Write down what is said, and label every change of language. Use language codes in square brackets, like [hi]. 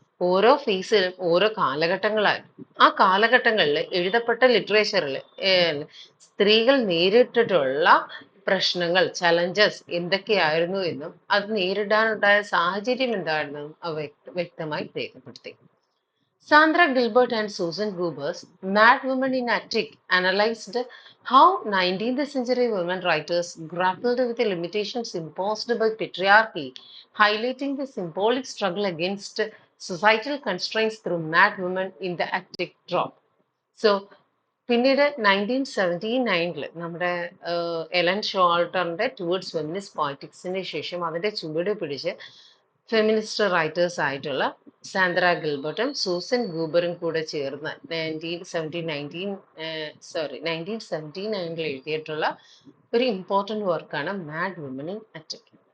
[ml] ഓരോ ഫേസിലും ഓരോ കാലഘട്ടങ്ങളായി ആ കാലഘട്ടങ്ങളിൽ എഴുതപ്പെട്ട ലിറ്ററേച്ചറിൽ സ്ത്രീകൾ നേരിട്ടിട്ടുള്ള പ്രശ്നങ്ങൾ ചലഞ്ചസ് എന്തൊക്കെയായിരുന്നു എന്നും അത് നേരിടാനുണ്ടായ സാഹചര്യം എന്തായിരുന്നെന്നും അവ വ്യക്തമായി രേഖപ്പെടുത്തി. [en] Sandra Gilbert and Susan Goober's Mad Women in Attic analyzed how 19th century women writers grappled with the limitations imposed by patriarchy, highlighting the symbolic struggle against societal constraints through Mad Women in the Attic drop. [ml] So, പിന്നീട് 1979 നമ്മുടെ Ellen ഷോൾട്ടറിന്റെ towards feminist പോളിറ്റിക്സിന് ശേഷം അതിന്റെ ചുവട് പിടിച്ച് feminist writers ആയിട്ടുള്ള Sandra ഗിൽബർട്ടും Susan ഗൂബറും കൂടെ ചേർന്ന് 1979 എഴുതിയിട്ടുള്ള ഒരു ഇമ്പോർട്ടൻറ്റ് വർക്കാണ് മാഡ് വുമൻ ഇൻ അറ്റക്ക്.